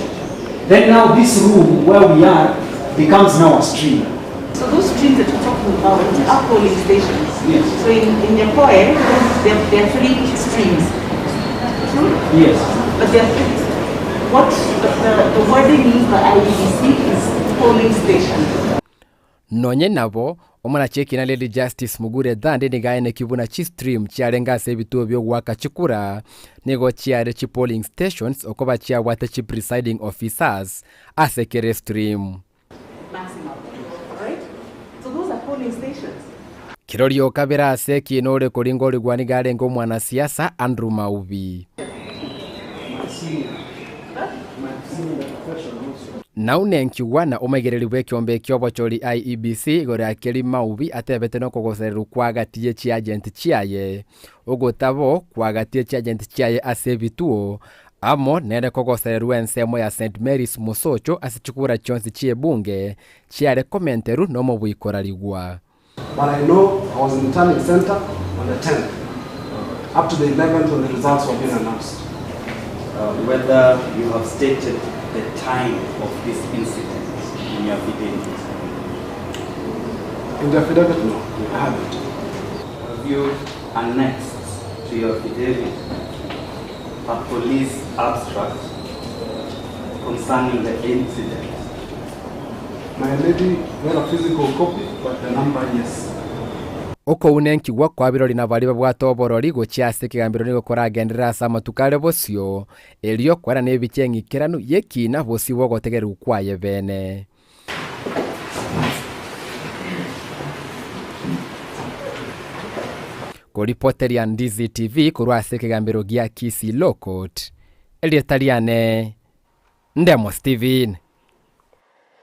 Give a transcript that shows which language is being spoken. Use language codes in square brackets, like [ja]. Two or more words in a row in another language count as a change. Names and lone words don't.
[en] Then now this room where we are becomes now a stream. So those streams that you're talking about are polling stations. Yes. So in your poem, there are 3 streams. True? Yes. But what the wording used by IEBC is polling station. [guz] Nonye nabo omwana chekina Lady Justice Mugure Dande nigaene kibuna chi stream chiarenga se bituo byo gwaka chikura nego chiare chi [en] polling stations [guz] okoba chia wate chi [en] presiding officers [guz] asekere stream. [en] Maximum. Alright? So those are polling stations. [guz] Kirorio kabera ase kinore koringori gwani garengo mwana siasa Andrew Maubi. Naunenkiwa na omegereri bwekyombe kyobochori IEBC gore akeri Maubi atebete no kogosereru kwagatie chi agent chiaye ogotabo kwagatie chi agent chiaye ase bituo amo nere kogosereru ensemo ya St Mary's Musocho asichukura chonsi chie bunge chiare komenteru no mobwikorarigwa. [en] But I know I was in the turning center on the 10th, up to the 11th when the results were being announced. Whether you have stated the time of this incident in your affidavit? In the affidavit, no, I haven't. Have you annexed to your affidavit a police abstract concerning the incident? My lady had a physical copy, but the number, yes. [guz] Oko unenkiwa kwa birori na bari babwatoborori gochiase kigambiro nigo koragendera sama tukare bosio elio kwara nebichengi kiranu yekina bosi wogotegeru kwaye bene. Ko reporter ya Ndizi TV kurwase kigambiro gya Kisii Lokot Elietaliane Ndemo Steven.